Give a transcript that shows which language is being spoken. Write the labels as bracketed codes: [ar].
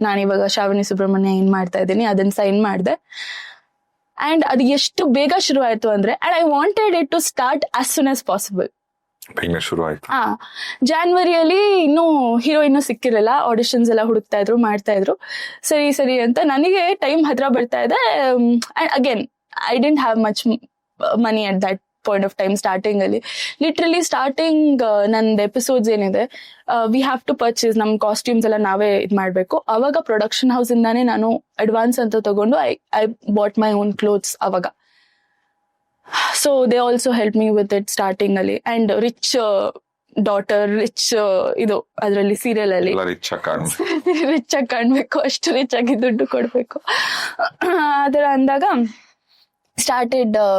[kn] ನಾನಿವಾಗ ಶ್ರಾವಣಿ ಸುಬ್ರಹ್ಮಣ್ಯ ಏನ್ ಮಾಡ್ತಾ ಇದ್ದೀನಿ ಅದನ್ನ ಸೈನ್ ಮಾಡಿದೆ. ಅಂಡ್ ಅದು ಎಷ್ಟು ಬೇಗ ಶುರು ಆಯ್ತು ಅಂದ್ರೆ, [en] And I wanted it to start as soon as possible. [kn] ಶುರು ಆಯ್ತು ಜಾನ್ವರಿಯಲ್ಲಿ ಇನ್ನೂ ಹೀರೋಯಿನ್ ಸಿಕ್ಕಿರಲಿಲ್ಲ, ಆಡಿಷನ್ಸ್ ಎಲ್ಲ ಹುಡುಕ್ತಾ ಇದ್ರು, ಮಾಡ್ತಾ ಇದ್ರು. ಸರಿ ಅಂತ ನನಗೆ ಟೈಮ್ ಹತ್ರ ಬರ್ತಾ ಇದೆ. [en] And again I didn't have much money at that point of time starting ಅಲ್ಲಿ. Literally starting ನಂದು episodes ಏನಿದೆ we have to purchase ನಮ್ costumes ಎಲ್ಲ [kn] ನಾವೇ ಇದ್ ಮಾಡ್ಬೇಕು. [en] ಅವಾಗ production house ಇಂದಾನೆ ನಾನು ಅಡ್ವಾನ್ಸ್ [kn] ಅಂತ ತಗೊಂಡು [en] I bought my own clothes ಅವಾಗ. So they also help me with it [kn] starting ಅಲ್ಲಿ. ಅಂಡ್ ರಿಚ್ ಡಾಟರ್, ರಿಚ್ ಇದು ಅದರಲ್ಲಿ ಸೀರಿಯಲ್ ಅಲ್ಲಿ ರಿಚ್ ಆಗಿ ಕಾಣ್ಬೇಕು, ಅಷ್ಟು ರಿಚ್ ಆಗಿ ದುಡ್ಡು ಕೊಡ್ಬೇಕು ಅದರ ಅಂದಾಗ ಸ್ಟಾರ್ಟೆಡ್.